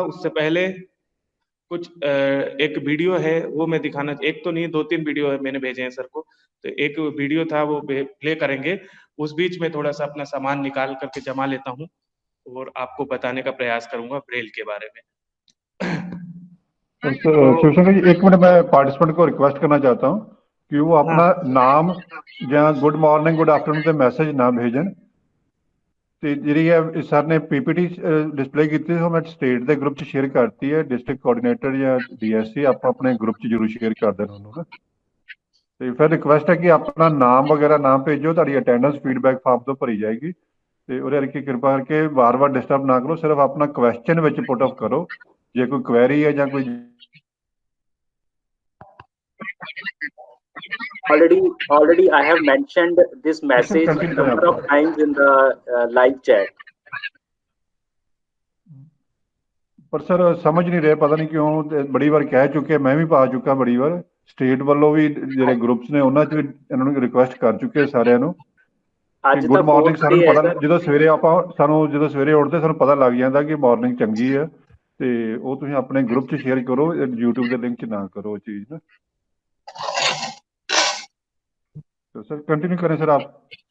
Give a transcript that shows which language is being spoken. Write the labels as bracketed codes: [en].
[hi] उससे पहले कुछ एक वीडियो है वो मैं दिखाना, एक तो नहीं 2-3 वीडियो है मैंने भेजे हैं सर को, तो एक वीडियो था वो प्ले करेंगे। उस बीच में थोड़ा सा अपना सामान निकाल करके जमा लेता हूँ और आपको बताने का प्रयास करूंगा ब्रेल के बारे में। शिवशंकर जी, एक मिनट, मैं पार्टिसिपेंट को रिक्वेस्ट करना चाहता हूँ कि वो हाँ, अपना नाम [pa] ਜਾਂ ਗੁੱਡ ਮਾਰਨਿੰਗ ਗੁੱਡ ਆਫਟਰਨੂਨ ਤੇ ਮੈਸੇਜ ਨਾ ਭੇਜਣ। ਤੇ ਜਿਹੜੀ ਹੈ ਸਰ ਨੇ ਪੀਪੀਟੀ ਡਿਸਪਲੇ ਕੀਤੀ ਉਹ ਮੈਂ ਸਟੇਟ ਦੇ ਗਰੁੱਪ 'ਚ ਸ਼ੇਅਰ ਕਰਤੀ ਹੈ, ਡਿਸਟ੍ਰਿਕਟ ਕੋਆਰਡੀਨੇਟਰ ਜਾਂ ਡੀਐਸਸੀ ਆਪਾਂ ਆਪਣੇ ਗਰੁੱਪ 'ਚ ਜ਼ਰੂਰ ਸ਼ੇਅਰ ਕਰ ਦੇਣਾ ਉਹਨੂੰ ਨਾ। ਤੇ ਫਿਰ ਰਿਕੁਐਸਟ ਹੈ ਕਿ ਆਪਣਾ ਨਾਮ ਵਗੈਰਾ ਨਾ ਭੇਜੋ, ਤੁਹਾਡੀ ਅਟੈਂਡੈਂਸ ਫੀਡਬੈਕ ਫਾਰਮ ਤੋਂ ਭਰੀ ਜਾਏਗੀ। ਤੇ ਉਹਦੇ ਕਰਕੇ ਕਿਰਪਾ ਕਰਕੇ ਵਾਰ-ਵਾਰ ਡਿਸਟਰਬ ਨਾ ਕਰੋ, ਸਿਰਫ ਆਪਣਾ ਕੁਐਸਚਨ ਵਿੱਚ ਪੁੱਟ ਆਫ ਕਰੋ ਜੇ ਕੋਈ ਕੁਐਰੀ ਹੈ ਜਾਂ ਕੋਈ। [en] Already I have mentioned this message a number of times in the live chat. [pa] ਪਰ ਸਰ ਸਮਝ ਨਹੀਂ ਰਹੇ, ਪਤਾ ਨਹੀਂ ਕਿਉਂ। ਤੇ ਬੜੀ ਵਾਰ ਕਹਿ ਚੁੱਕੇ, ਮੈਂ ਵੀ ਪਾ ਚੁੱਕਾ ਬੜੀ ਵਾਰ, ਸਟੇਟ ਵੱਲੋਂ ਵੀ ਜਿਹੜੇ ਗਰੁੱਪਸ ਨੇ ਉਹਨਾਂ 'ਚ ਵੀ ਇਹਨਾਂ ਨੂੰ ਰਿਕੁਐਸਟ ਕਰ ਚੁੱਕੇ ਸਾਰਿਆਂ ਨੂੰ ਕਿ ਗੁੱਡ ਮਾਰਨਿੰਗ। ਸਾਰਿਆਂ ਨੂੰ ਪਤਾ, ਜਦੋਂ ਸਵੇਰੇ ਜਦੋਂ ਸਵੇਰੇ ਉੱਠਦੇ ਸਾਨੂੰ ਪਤਾ ਲੱਗ ਜਾਂਦਾ ਕਿ ਮਾਰਨਿੰਗ ਚੰਗੀ ਹੈ, ਤੇ ਉਹ ਤੁਸੀਂ ਆਪਣੇ ਗਰੁੱਪ 'ਚ ਸ਼ੇਅਰ ਕਰੋ, YouTube ਦੇ ਲਿੰਕ 'ਚ ਨਾ ਕਰੋ ਉਹ चीज ना। [hi] तो सर कंटिन्यू करें सर आप।